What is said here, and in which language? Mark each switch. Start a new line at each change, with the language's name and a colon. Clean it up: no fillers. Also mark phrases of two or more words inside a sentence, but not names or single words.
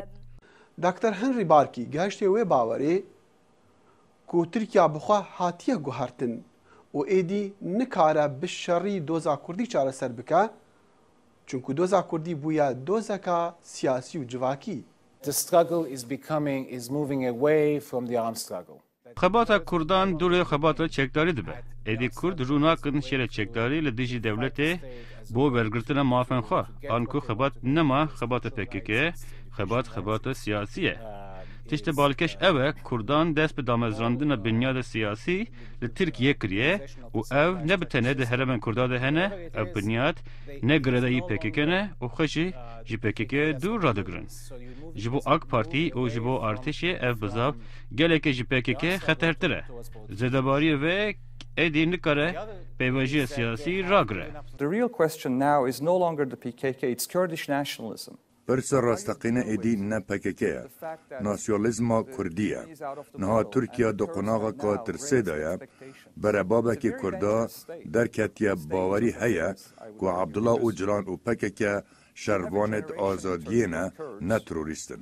Kurdish: دکتر هنری بارکی گشتی وی باوری که ترکیه بخواه هاتیه گوهرتن و ایدی نکاره بشری دوزا کردی چاره سر بکه چونکه دوزا کردی بویا دوزا سیاسی و جواکی.
English: The struggle is moving away from the armed struggle.
Kurdish: Xebata Kurdan dure xebata çekdarî dibe. Êdî Kurd rûnakin şerê çekdarî li dijî devletê bo wergirtina mafên xwe. An ku xebat nema xebata PKK, xebata siyasî ye. تشت بالکش اوه کردان دست به دامزراندن بنیاد سیاسی لترکیه کریه و او نبتنه ده هرمن کردان ده هنه او بنیاد نگرده ای پکیکه نه و خوشی جی پکیکه دور را دگرن. جبو آک پارتی و جبو ارتش او بزاب گله که جی پکیکه خطرتره. زدباری و ایدی نکاره پیواجی سیاسی را گره.
English: The real question now is no longer the PKK, it's Kurdish nationalism.
Kurdish: برس راستقینه ایدی نه پککه ناسیونالیزم کردیه نها ترکیه دو قناغ که ترسه دایا بر بابا که کردا در کتیه باوری هیا که عبدالله اوجران و پککه شروانت آزادیه نه تروریستن.